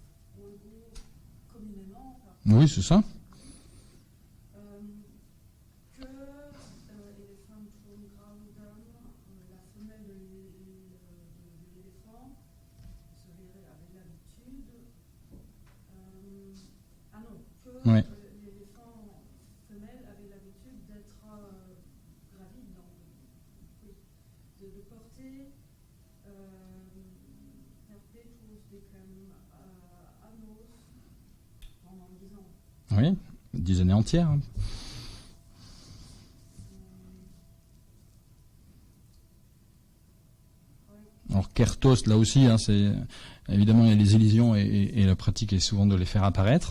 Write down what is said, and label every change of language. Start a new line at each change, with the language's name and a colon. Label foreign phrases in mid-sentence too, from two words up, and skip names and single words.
French: Oui, c'est ça. Oui. L'éléphant femelle avait l'habitude d'être gravide, de porter
Latin: perpetuus decem annos
French: pendant 10 ans. Oui, 10 années entières. Hein. Alors Kertos, là aussi, hein, c'est évidemment il y a les illusions et la pratique est souvent de les faire apparaître.